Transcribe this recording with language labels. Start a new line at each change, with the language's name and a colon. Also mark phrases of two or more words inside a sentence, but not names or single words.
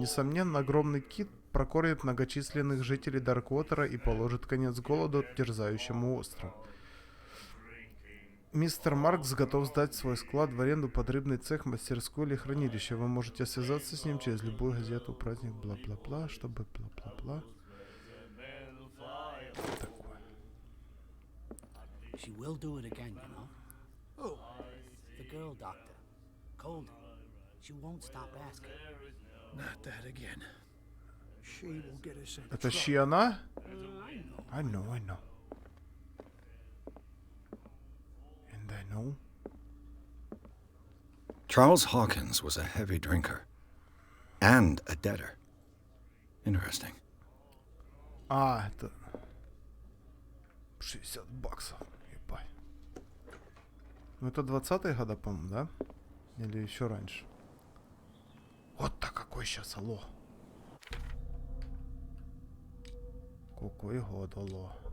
Russian: Несомненно, огромный кит прокормит многочисленных жителей Дарквотера и положит конец голоду, терзающему остров. Мистер Маркс готов сдать свой склад в аренду под рыбный цех, мастерскую или хранилище. Вы можете связаться с ним через любую газету, праздник, бла-бла-бла, чтобы бла-бла-бла.
English: She will do it again, you know. Who? The girl doctor. Colden. She won't stop asking. Not that again. She will get us in
Russian: Это
English: trouble. she она? I know. And I know. Charles Hawkins was a heavy drinker and a debtor. Interesting.
Russian: Это... $60. Ебать. Ну это 20-е года, по-моему, да? Или еще раньше? Вот-то какой сейчас, алло. Какой год, алло.